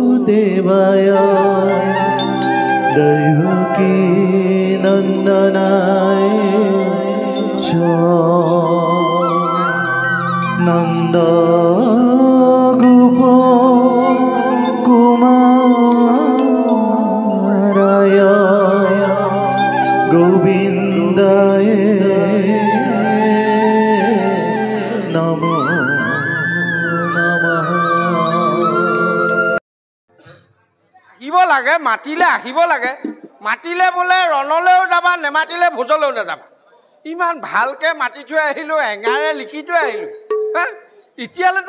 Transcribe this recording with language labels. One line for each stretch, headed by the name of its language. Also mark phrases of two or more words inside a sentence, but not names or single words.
Sanskrit: वासुदेवाय दैवकी नन्दनाय च नन्द गोप कुमाराय गोविन्दाय नमो नमः।
Assamese: আহিব লাগে মাতিলে আহিব লাগে মাতিলে বোলে ৰণলৈও যাবা নেমাতিলে ভোজলৈও নাযাবা ইমান ভালকে মাতি থৈ আহিলোঁ এঙাৰে লিখি থৈ আহিলোঁ হা এতিয়ালৈতো